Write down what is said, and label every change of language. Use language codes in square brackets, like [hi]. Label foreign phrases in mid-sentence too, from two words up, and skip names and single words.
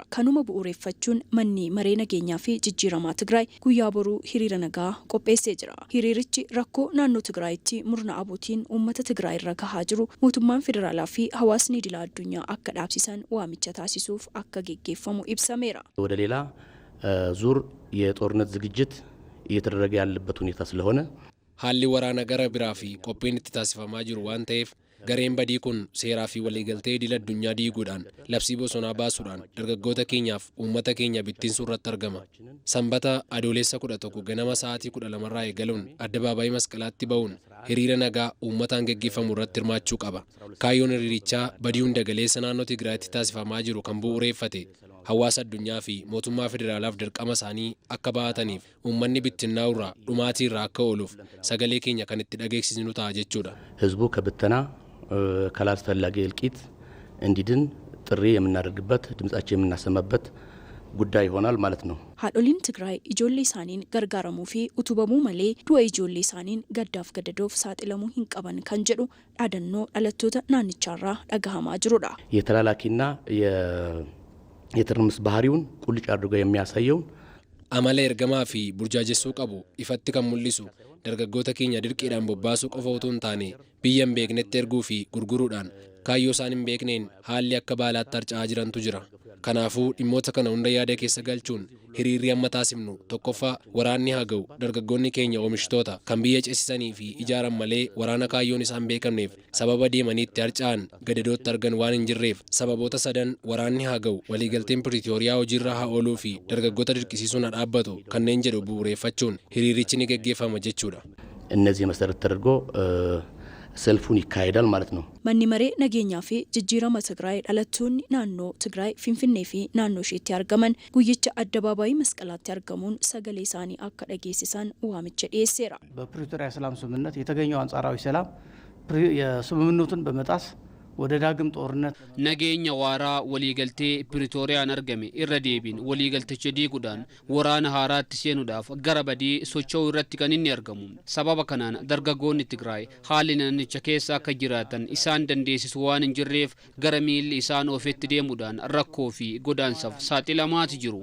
[om] Kanuma bu'uureffachuun manni maree nageenyaa fi jijjiiramaa Tigraay guyyaa boruu hiriira nagaa qopheessee jira. Hiriirichi rakkoo naannoo Tigraayitti murna abuutiin uummata Tigraay irra gahaa jiru mootummaan federaalaa fi hawaasni idila addunyaa akka dhaabsisan waamicha taasisuuf akka geggeeffamu ibsameera. [am] ወደ ሌላ ዙር የጦርነት ዝግጅት እየተደረገ ያለበት ሁኔታ ስለሆነ [om] haalli waraana gara biraa fi qophiin itti taasifamaa jiru waan ta'eef gareen badii kun seeraa fi waliigaltee idil addunyaa diiguudhaan labsii bosonaa baasuudhaan dargaggoota keenyaaf uummata keenya bittinsuu irratti argama. Sanbata adoolessa 11 ganama sa'aatii 12 eegaluun addabaabaayii masqalaatti ba'uun hiriira nagaa uummataan geggeeffamu irratti hirmaachuu qaba. Kaayyoon hiriirichaa badii hunda galeessa naannoo Tigraayitti taasifamaa jiru kan bu'uureffate hawaasa addunyaa fi mootummaa federaalaaf dirqama isaanii akka baataniif uummanni bittinnaa'u irraa dhumaatii irraa akka ooluuf sagalee keenya kan itti dhageessisnu ta'a jechuudha. [am] ህዝቡ ከብተና ካላስፈላጊ እልቂት እንዲድን ጥሪ የምናደርግበት ድምጻችን የምናሰማበት ጉዳይ ይሆናል ማለት ነው። [om] Haadholiin Tigraay ijoollee isaaniin gargaaramuu fi utubamuu malee du'a ijoollee isaaniin gaddaaf gadadoof saaxilamuu hin qaban kan jedhu dhaadannoo dhalattoota naannichaarraa dhagahamaa jirudha. [am] የተላላኪና የትርምስ ባህሪውን ቁልጭ አድርጎ የሚያሳየው [om] amala ergamaa fi burjaajessuu qabu ifatti kan mul'isu dargaggoota keenya dirqiidhaan bobbaasuu qofa utuu hin taane biyya hin beeknetti erguu fi gurguruudhaan kaayyoo isaan hin beekneen haalli akka baalaatti harca'aa jirantu jira. Kanaafuu dhimmoota kana hunda yaada keessa galchuun hiriirri amma taasifnu tokkoffaa waraanni haa ga'u dargaggoonni keenya oomishtoota kan biyya ceesisanii fi ijaaran malee waraana kaayyoon isaan beekamneef sababa deemaniitti harca'an gadadootti argan waan hin jirreef sababoota sadan waraanni haa ga'u waliigalteen Piriitooriyaa hojiirra haa ooluu fi dargaggoota dirqisiisuun haa dhaabbatu kanneen jedhu bu'uureffachuun hiriirichi ni geggeeffama jechuudha. [am] እነዚህ መሰረት ተደርጎ ሰልፉን ይካሄዳል ማለት ነው። [om] Manni maree nageenyaa fi jijjiirama Tigraay dhalattoonni naannoo Tigraay Finfinnee fi naannoo isheetti argaman guyyicha addabaabaayii masqalaatti argamuun sagalee isaanii akka dhageessisan waamicha dhiyeesseera. [am] በፕሪቶሪያ ሰላም ስምምነት የተገኘው አንጻራዊ ሰላም የስምምነቱን በመጣስ ወደ ዳግም ጦርነት [om] nageenya waaraa waliigaltee Piriitooriyaan argame irra deebiin waliigalticha diiguudhaan waraana haaraatti seenuudhaaf gara badii socho'uu irratti kan inni argamu. Sababa kanaan dargaggoonni Tigraay haalli naannicha keessa akka jiraatan isaan dandeessisu waan hin jirreef gara miilli isaan ofitti deemuudhaan rakkoo fi godaansaaf saaxilamaati jiru.